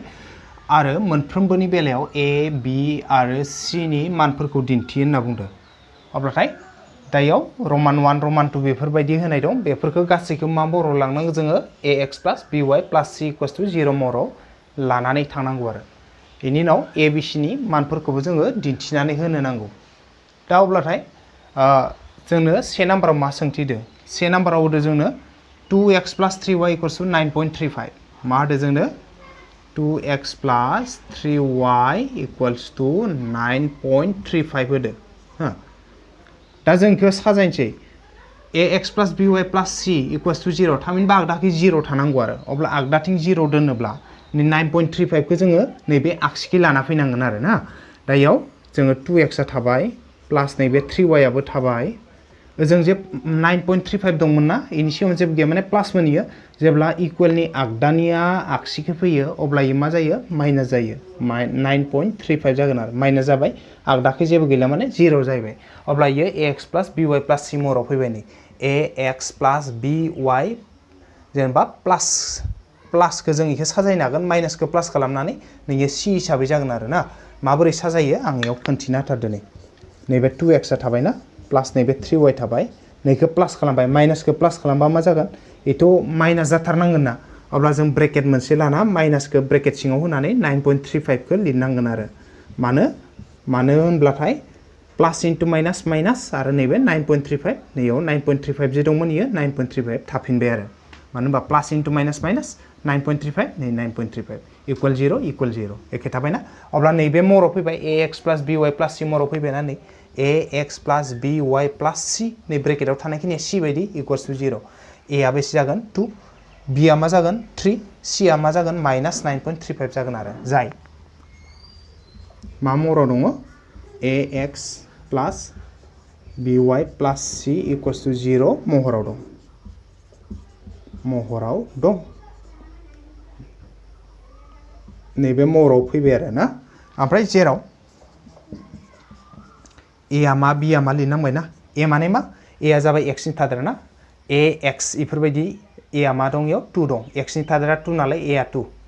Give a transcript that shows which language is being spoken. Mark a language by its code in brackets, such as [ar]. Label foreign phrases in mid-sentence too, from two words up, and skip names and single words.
[brx] आरो मोनफ्रोमबोनि बेलायाव a b आरो c नि मानफोरखौ दिन्थि होनना बुंदो अब्लाथाय दायाव रमान 1 रमान 2 बेफोरबायदि होनाय दं बेफोरखौ गासैखौ मा महराव लांनांगौ जोङो ax + by + c = 0 महराव लानानै थांनांगौ आरो बेनि उनाव a b c नि मानफोरखौबो जोङो दिन्थिनानै होनो नांगौ दा अब्लाथाय जोंनो 1 नाम्बाराव मा सोंथि दो 1 नाम्बाराव होदो जोंनो 2x + 3y = 9.35 मा होदो जोंनो [en] 2x plus 3y equals to 9.35 [brx] होदो हो दा जों इखौ साजायनोसै [en] ax plus by plus c equals to 0 [brx] थामहिनबा आगदाखै 0 थानांगौ आरो अब्ला आगदाथिं 0 दोनोब्ला 9.35 खौ जोङो नैबे आगसिखै लाना फैनांगोन आरो ना दा इयाव जोङो 2x आ थाबाय प्लास नैबे 3y आबो थाबाय ओजों जे 9.35 दंमोन ना इनि सिगां जेबो गैया माने प्लास मोनियो जेब्ला इक्वलनि आगदानिया आगसिखै फैयो अब्ला इ मा जायो माइनास जायो 9.35 जागोन आरो माइनास जाबाय आगदाखै जेबो गैला माने 0 जाहैबाय अब्ला इयो [en] ax plus by plus c [brx] महराव फैबाय नै [en] ax plus by [brx] जेनेबा प्लासखौ जों इखौ साजायनो हागोन माइनासखौ प्लास खालामनानै नैयो c हिसाबै जागोन आरो ना माबोरै साजायो आं इयाव खोन्थिना होथारदो नै नैबे 2x आ थाबाय ना प्लास नैबे 3y थाबाय नैखौ प्लास खालामबाय माइनासखौ प्लास खालामबा मा जागोन एथ' माइनास जाथारनांगोन ना अब्ला जों ब्रेकेट मोनसे लाना माइनासखौ ब्रेकेट सिङाव होनानै 9.35 खौ लिरनांगोन आरो मानो होनब्लाथाय [en] plus into minus minus [brx] आरो नैबे 9.35 नैयाव 9.35 जे दंमोन इयो 9.35 थाफिनबाय आरो मानो होनबा [en] plus into minus minus [brx] 9.35 नै 9.35 इक्वल 0 एखे थाबायना अब्ला नैबे महराव फैबाय [en] ax plus by plus c [brx] महराव फैबायना नै [en] ax plus by plus c [brx] नै ब्रेकेटाव थानायखिनिया c बायदि [en] equals to 0 [brx] a आ बेसे जागोन 2 b आ मा जागोन 3 c आ मा जागोन माइनास 9.35 जागोन आरो जाय मा महराव दङ [en] ax plus by plus c equals to 0 [brx] महराव दं नैबे महराव फैबाय आरो ना ओमफ्राय जेराव a आ मा b आ मा लिरनांबाय ना a माने मा a आ जाबाय x नि थादेर ना ax इफोरबायदि a आ मा दं इयाव 2 दं x नि थादेरा 2 नालाय a आ 2